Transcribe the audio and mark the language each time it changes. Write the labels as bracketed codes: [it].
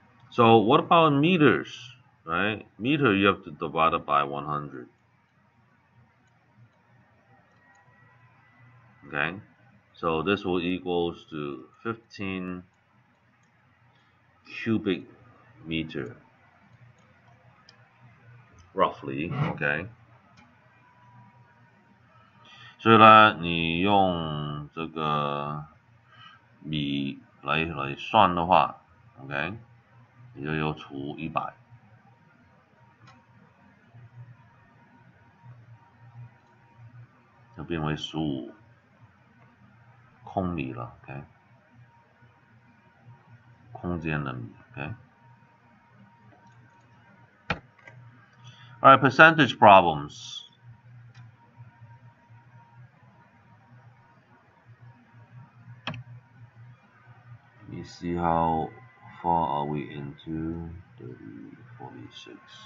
[en] So what about meters? Right, meter you have to divide it by 100. Okay, so this will equals to 15 cubic meter, roughly. [zh] Okay， 所以呢，你用这个米来算的话 ，OK， 你就要除100，就变为15空米了 ，OK， 空间的米 ，OK。 [en] Alright, percentage problems. Let me see how far are we into 30, 46.